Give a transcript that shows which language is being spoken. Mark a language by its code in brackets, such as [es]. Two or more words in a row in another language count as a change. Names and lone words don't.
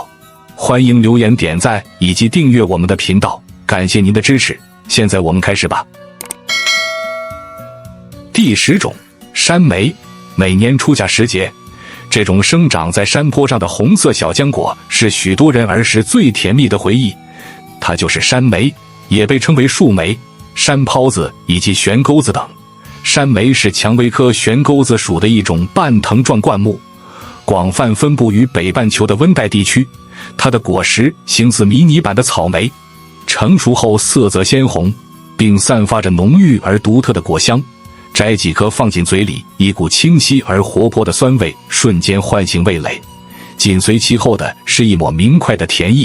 [zh] 歡迎留言點讚以及訂閱我們的頻道，感謝您的支持。現在我們開始吧。第10種，山莓。每年初夏時節，這種生長在山坡上的紅色小漿果是許多人兒時最甜蜜的回憶。它就是山莓，也被稱為樹莓、山疱子以及悬鈎子等。山莓是蔷薇科悬鈎子屬的一種半藤狀灌木，廣泛分布於北半球的溫帶地區。它的果實形似迷你版的草莓，成熟後色澤鮮紅，並散發着濃郁而獨特的果香。摘幾顆放進嘴裡，一股清晰而活潑的酸味瞬間喚醒味蕾，緊隨其後的是一抹明快的甜意。